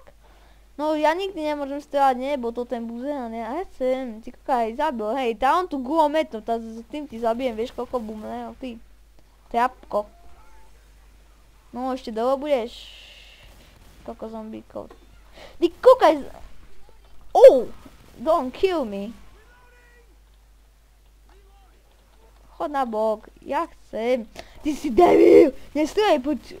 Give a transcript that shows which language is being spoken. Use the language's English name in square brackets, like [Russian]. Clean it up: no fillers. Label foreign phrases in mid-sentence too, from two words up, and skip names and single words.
[Slovak] No ja nikdy nemôžem strelať nebo, to ten buzeran, ja chcem, ty kokaj, zabil, hej, tá on tu gulometom, s tým ti zabijem, vieš koľko bumného, ty. Trapko. No ešte dlho budeš? Koľko zombíkov. Ty kokaj, [English] don't kill me. [Slovak] Chod na bok, ja chcem. Ty si debil, nestrelej, poď.